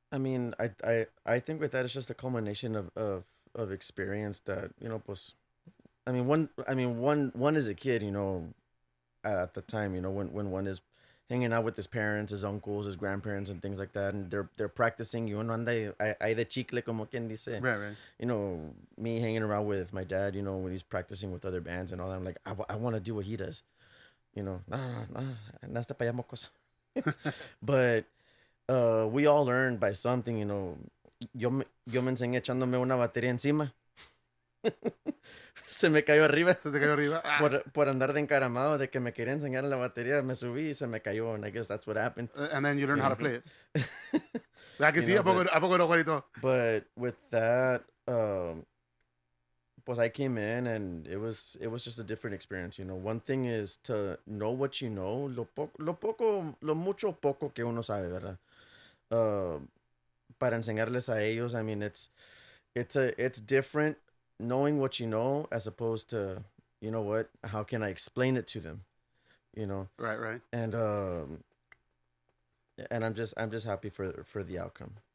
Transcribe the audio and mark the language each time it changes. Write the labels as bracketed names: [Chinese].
[English] I mean, I think with that it's just a culmination of experience that, you know, pues one is a kid, you know, at the time, you know, when one is hanging out with his parents, his uncles, his grandparents and things like that, and they're practicing, you know, [Spanish] anda ahí de chicle como quien dice. [English] Right. You know, me hanging around with my dad, you know, when he's practicing with other bands and all that, I'm like, I want to do what he does. You know, [Spanish] nasta pa allá, mocos. [English] But we all learned by something, you know. [Spanish] Yo me enseñé echándome una batería encima. Se me cayó arriba. Se te cayó arriba. Ah. Por andar de encaramado, de que me quería enseñar la batería, me subí y se me cayó, [English] and I guess that's what happened. And then you learn how to play it. I can You see know, [Spanish] a poco no, Juanito. [English] But with that, pues I came in and it was just a different experience, you know. One thing is to know what you know, [Spanish] lo mucho poco que uno sabe, ¿verdad? Para enseñarles a ellos, [English] I mean, it's different knowing what you know as opposed to, you know what, how can I explain it to them, you know? Right. And I'm just happy for the outcome.